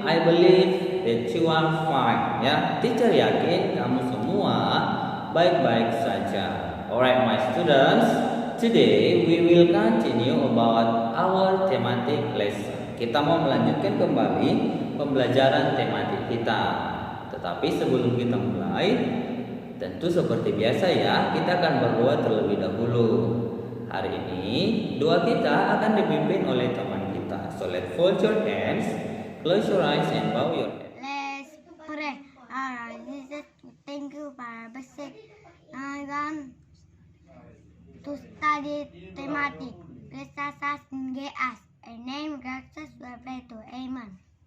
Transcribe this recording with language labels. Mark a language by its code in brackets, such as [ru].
[en] I believe that you are fine. [id] Ya, teacher yakin kamu semua baik-baik saja. [en] Alright, my students. Today we will continue about our thematic lesson. [id] Kita mau melanjutkan kembali pembelajaran tematik kita. Tetapi sebelum kita mulai, tentu seperti biasa ya, kita akan berdoa terlebih dahulu. Hari ini doa kita akan dipimpin oleh teman kita. [en] So let's fold your hands, close your eyes and bow your head. Let's pray. Jesus, thank you for basic. I want to study thematic. Bless us and get us. In name Jesus, we pray to Amen.